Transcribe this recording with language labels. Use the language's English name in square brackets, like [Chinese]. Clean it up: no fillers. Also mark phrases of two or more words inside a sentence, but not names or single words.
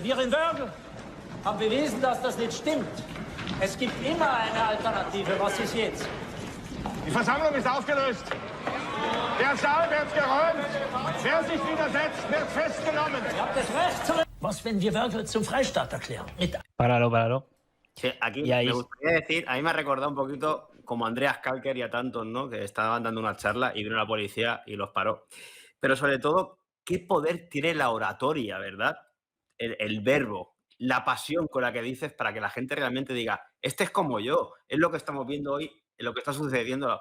[German] Wir in Wörgl haben bewiesen, dass das nicht stimmt. Es gibt immer eine Alternative. Was ist jetzt? Die Versammlung ist aufgelöst. Der Saal wird geräumt. Wer sich widersetzt, wird festgenommen. Ihr habt das Recht zu... Was, wenn wir Wörgl zum Freistaat erklären? [Spanish] Páralo. Sí, aquí me gustaría decir, a mí me ha recordado un poquito como a Andreas Kalker y a tantos, ¿no? Que estaban dando una charla y vino la policía y los paró. Pero sobre todo, ¿qué poder tiene la oratoria, verdad? El verbo, la pasión con la que dices para que la gente realmente diga, este es como yo, es lo que estamos viendo hoy, es lo que está sucediendo.